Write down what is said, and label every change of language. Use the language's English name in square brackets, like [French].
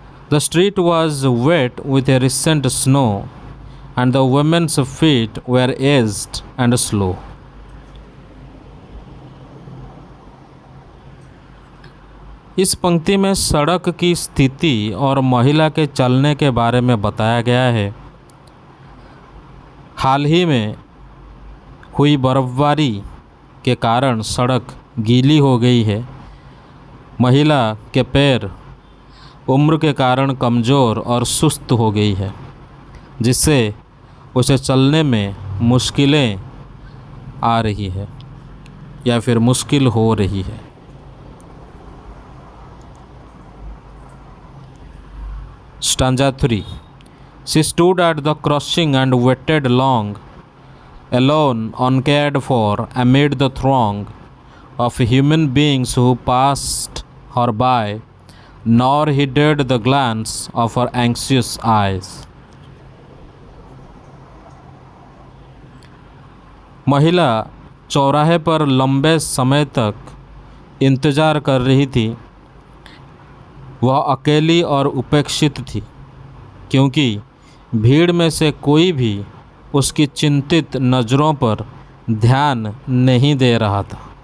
[English] The street was wet with a recent snow, and the women's feet were aged and slow. [Hindi] इस पंक्ति में सड़क की स्थिति और महिला के चलने के बारे में बताया गया है। हाल ही में हुई बर्फबारी के कारण सड़क गीली हो गई है। महिला के पैर उम्र के कारण कमज़ोर और सुस्त हो गई है, जिससे उसे चलने में मुश्किलें आ रही है या फिर मुश्किल हो रही है। [English] Stanza 3. She stood at the crossing and waited long, alone, uncared for, amid the throng of human beings who passed her by, nor heeded the glance of her anxious eyes. [Hindi] महिला चौराहे पर लंबे समय तक इंतज़ार कर रही थी। वह अकेली और उपेक्षित थी, क्योंकि भीड़ में से कोई भी उसकी चिंतित नज़रों पर ध्यान नहीं दे रहा था।